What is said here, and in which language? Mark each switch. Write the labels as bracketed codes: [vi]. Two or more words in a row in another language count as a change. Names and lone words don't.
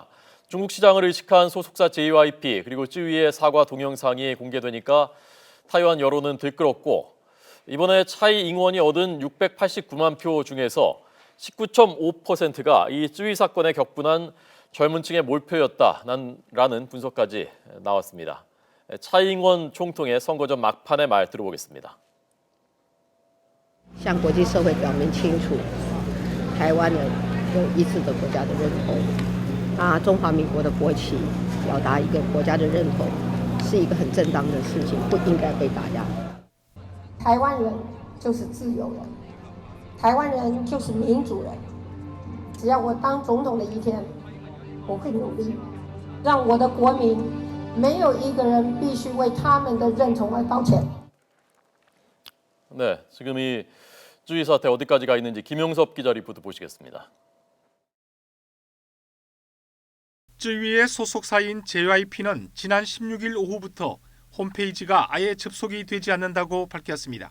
[ko] 중국 시장을 의식한 소속사 JYP 그리고 쯔위의 사과 동영상이 공개되니까 타이완 여론은 들끓었고 이번에 차이 잉원이 얻은 689만 표 중에서 19.5%가 이 쯔위 사건에 격분한 젊은 층의 몰표였다라는 분석까지 나왔습니다. 차이 잉원 총통의 선거 전 막판의 말 들어보겠습니다. [zh] 向国际社会表明清楚，台湾人有一致的国家的认同。那中华民国的国旗表达一个国家的认同，是一个很正当的事情，不应该被打压。台湾人就是自由人，台湾人就是民主人。只要我当总统的一天，我会努力，让我的国民没有一个人必须为他们的认同而道歉。 [ko] 네, 지금 이 쯔위 사태 어디까지 가 있는지 김용섭 기자 리포트 보시겠습니다. 쯔위의 소속사인 JYP는 지난 16일 오후부터 홈페이지가 아예 접속이 되지 않는다고 밝혔습니다.